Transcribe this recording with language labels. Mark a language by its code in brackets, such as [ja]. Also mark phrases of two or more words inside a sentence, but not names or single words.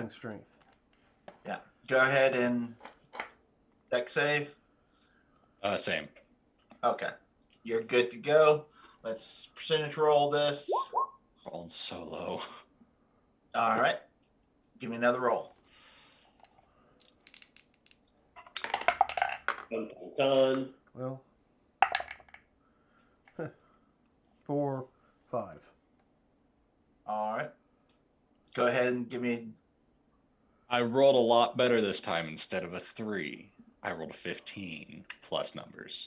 [en] adding strength. Yeah. Go ahead and dex save. Same. Okay. You're good to go. Let's percentage roll this. Rolling so low. All right. Give me another roll. Dun, dun, dun. Well, 4, 5. All right. Go ahead and give me. I rolled a lot better this time. Instead of a 3, I rolled a 15 plus numbers.